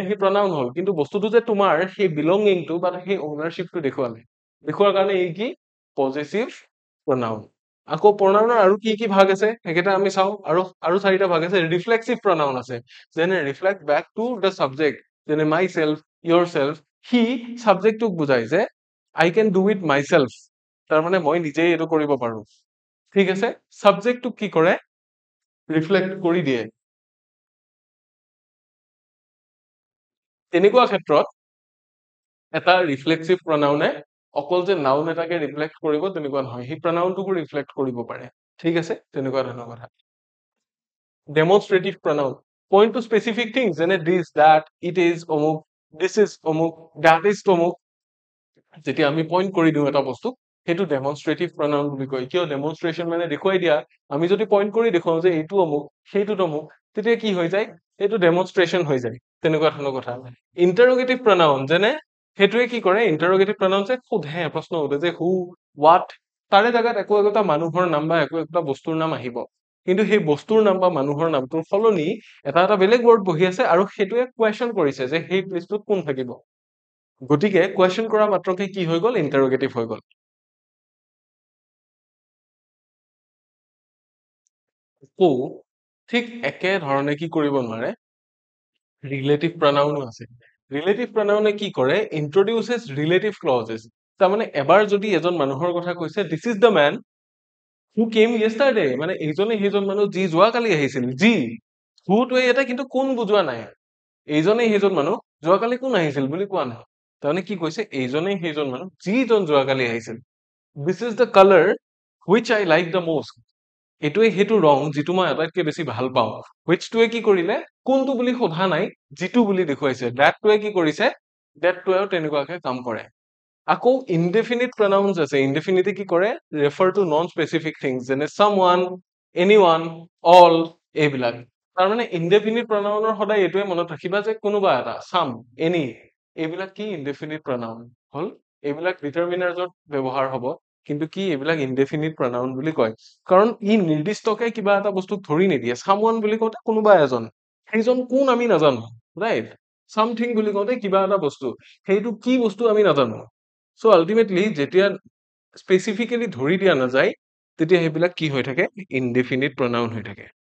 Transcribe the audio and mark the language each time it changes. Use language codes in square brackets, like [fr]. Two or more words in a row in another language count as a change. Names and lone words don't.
[as] সেই pronoun হল কিন্তু বস্তুটো যে তোমাৰ সেই বিলংগিংটো বা সেই ওনাৰশিপটো দেখুৱালে দেখুৱাৰ কাৰণে এই কি [en] possessive pronoun [as] আকৌ pronoun আৰু কি ভাগ আছে হেকেটা আমি চাও আৰু চাৰিটা ভাগ আছে [en] reflexive pronoun [as] আছে যেনে [en] reflect back to the subject [as] যেনে [en] myself yourself [as] হি সাবজেক্টটোক বুজায় যে [en] I can do it myself [as] তাৰ মানে মই নিজেই এটো কৰিব পাৰো ঠিক আছে সাবজেক্টটোক কি কৰে ৰিফ্লেক্ট কৰি দিয়ে তেনেকুৱা ক্ষেত্ৰত এটা [en] reflexive pronoun [as] অকল যে নাউন এটাকে ৰিফ্লেক্ট কৰিব তেনেকুৱা নহয় হি pronounটোকো ৰিফ্লেক্ট কৰিব পাৰে ঠিক আছে তেনেকুৱা ধৰণৰ কথা [en] demonstrative pronoun point to specific things [as] যেনে [en] this that it is [as] অমুক [en] this is [as] অমুক [en] that is [as] অমুক যেতিয়া আমি পইন্ট কৰি দিও এটা বস্তু হেতু [en] demonstrative pronoun [as] বুলি কয় কিয় ডেমনস্ট্ৰেচন মানে দেখুৱাই দিয়া আমি যদি পইন্ট কৰি দেখুৱাও যে এইটো অমুক সেইটো অমুক তেতিয়া কি হৈ যায় এইটো ডেমনস্ট্ৰেচন হৈ যায় তেনেকুৱা ধৰণৰ কথা [en] interrogative pronoun [as] যেনে হেতুৱে কি কৰে [en] interrogative pronoun [as] যে সোধে প্ৰশ্ন সোধে যে [en] who what [as] তাৰে জাগাত একোটা মানুহৰ নাম বা একোটা বস্তুৰ নাম আহিব কিন্তু সেই বস্তুৰ নাম বা মানুহৰ নামটোৰ ফলনি এটা বেলেগ ওয়াৰ্ড বহি আছে আৰু হেতুৱে কোৱেশ্চন কৰিছে যে সেই প্লেসটোত কোন থাকিব গতিকে কোৱেশ্চন কৰা মাত্ৰকে কি হৈ গল ইন্টাৰোগেটিভ হৈ গল কো ঠিক একে ধৰণে কি কৰিব নোৱাৰে [en] relative pronoun [as] আছে [en] relative pronoun [as] কি কৰে [en] introduces relative clauses [as] তাৰ মানে এবাৰ যদি এজন মানুহৰ কথা কৈছে [en] this is the man who came yesterday [as] মানে এইজনে সেইজন মানুহ যি যোৱা কালি আহিছিল যি who টোৱে এটা কিন্তু কোন বুজোৱা নাই এইজনে সেইজন মানুহ যোৱা কালি কোন আহিছিল বুলি কোৱা নাই তাৰমানে কি কৈছে এইজনে সেইজন মানুহ যিজন যোৱা কালি আহিছিল [en] this is the color which I like the most [as] এটোৱে হেতু ৰং যিটো মই আটাইতকৈ বেছি ভাল পাওঁ which টোৱে কি কৰিলে কোনটো বুলি সোধা নাই যিটো বুলি দেখুৱাইছে that টোৱে কি কৰিছে that টোৱেও তেনেকুৱাকে কাম কৰে আকৌ [en] indefinite pronouns [as] আছে indefinite কি কৰে [en] refer to non specific things [as] যেনে [en] someone anyone all [as] এইবিলাক তাৰ মানে [en] indefinite pronoun [as] ৰ সদায় এটোৱে মনত ৰাখিবা যে কোনোবা এটা [en] some any [as] এইবিলাক কি [en] indefinite pronoun [as] হল এইবিলাক ডিটাৰমিনাৰ্ছত ব্যৱহাৰ হ'ব কিন্তু কি এইবিলাক [en] indefinite pronoun [as] বুলি কয় কাৰণ ই নিৰ্দিষ্টকে কিবা এটা বস্তুক ধৰি নিদিয়ে someone বুলি কওঁতে কোনোবা এজন সেইজন কোন আমি নাজানো ৰাইট something বুলি কওঁতে কিবা এটা বস্তু সেইটো কি বস্তু আমি নাজানো [en] so ultimately [as] যেতিয়া স্পেসিফিক্যালি ধৰি দিয়া নাযায় তেতিয়া হেবিলাক কি হৈ থাকে [en] indefinite pronoun [as] হৈ থাকে